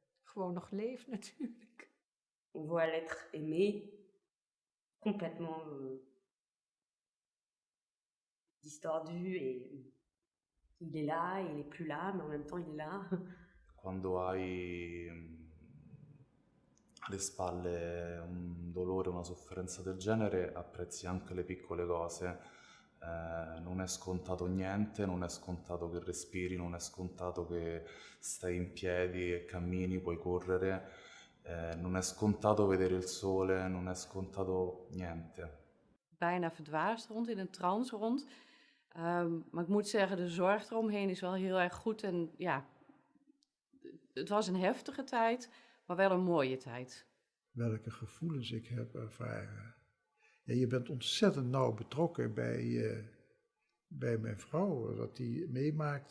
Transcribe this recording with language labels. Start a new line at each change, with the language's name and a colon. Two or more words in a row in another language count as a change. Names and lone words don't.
Dutch: gewoon nog leeft natuurlijk.
French: On voit l'être aimé, complètement distordu et il est là, il est plus là, mais en même temps il est là.
Italian: Quando hai alle spalle un dolore, una sofferenza del genere, apprezzi anche le piccole cose. Non è scontato niente, non è scontato che respiri, non è scontato che stai in piedi e cammini, puoi correre, non è scontato vedere il sole, non è scontato niente.
Dutch: Bijna verdwaasd rond, in een trance rond. Maar ik moet zeggen, de zorg eromheen is wel heel erg goed. En ja, het was een heftige tijd, maar wel een mooie tijd. Welke gevoelens ik heb ervaren. Ja, je bent ontzettend nauw betrokken bij mijn vrouw, wat die meemaakt.